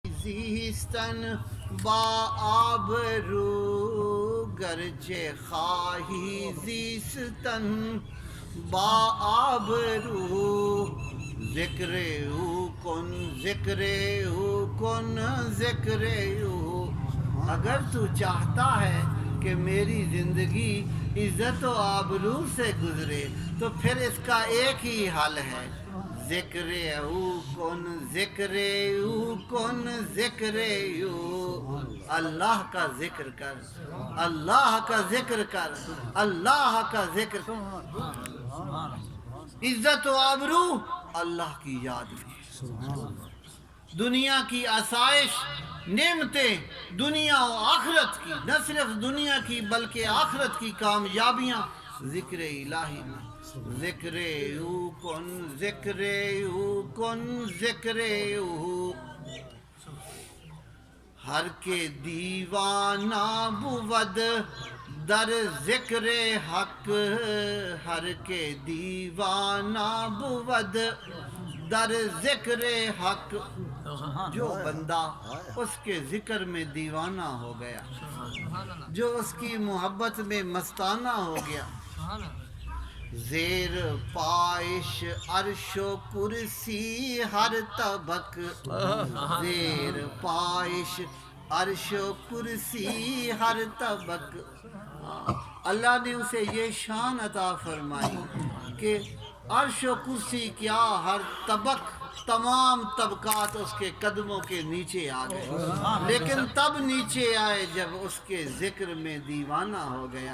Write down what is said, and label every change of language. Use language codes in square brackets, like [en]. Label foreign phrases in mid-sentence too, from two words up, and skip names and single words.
[fa] زیستن با آبرو، گرچه خواهی زیستن با آبرو، ذکر او کن ذکر او کن ذکر او. [ur] اگر تو چاہتا ہے کہ میری زندگی عزت و آبرو سے گزرے تو پھر اس کا ایک ہی حل ہے، [fa] ذکر او کن ذکر او [ur] کن ذکر او. اللہ کا ذکر کر، اللہ کا ذکر کر، اللہ کا ذکر کر. عزت و آبرو اللہ کی یاد میں، دنیا کی آسائش نعمتیں، دنیا و آخرت کی، نہ صرف دنیا کی بلکہ آخرت کی کامیابیاں ذکر الہی میں. [fa] ذکر او کن ذکر او کن ذکر او. ہر کے دیوانہ بود در ذکر حق، ہر کے دیوانہ بود در ذکر حق. [ur] جو بندہ اس کے ذکر میں دیوانہ ہو گیا، جو اس کی محبت میں مستانہ ہو گیا، [fa] زیر پائش عرش و کرسی ہر طبق، زیر پائش عرش و کرسی ہر طبق. [ur] اللہ نے اسے یہ شان عطا فرمائی کہ عرش و کرسی کیا، ہر طبق، تمام طبقات اس کے قدموں کے نیچے آ گئے، لیکن تب نیچے آئے جب اس کے ذکر میں دیوانہ ہو گیا.